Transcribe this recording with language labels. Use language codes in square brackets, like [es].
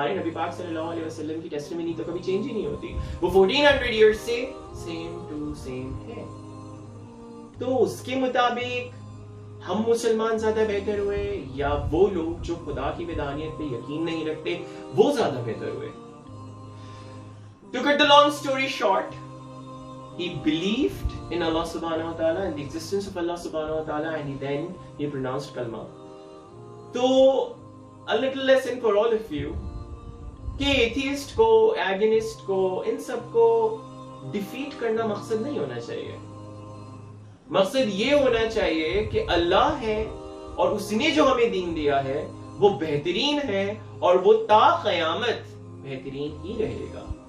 [hi] हमारे नबी पाक सल्लल्लाहु अलैहि वसल्लम की टेस्टिमनी तो कभी चेंज ही नहीं होती, वो 1400 इयर्स से सेम टू सेम है। तो उसके मुताबिक हम मुसलमान ज्यादा बेहतर हुए या वो लोग जो खुदा की वहदानियत पे यकीन नहीं रखते वो ज्यादा बेहतर हुए? [en] To cut the long story short, he believed in Allah subhanahu wa ta'ala and the existence of Allah subhanahu wa ta'ala, and then he pronounced kalma. [hi] तो [en] a little lesson for all of you [hi] कि atheist को, agonist को, इन सब को defeat करना मकसद नहीं होना चाहिए। मकसद ये होना चाहिए कि अल्लाह है और उसने जो हमें दीन दिया है वो बेहतरीन है और वो ता क़यामत बेहतरीन ही रहेगा।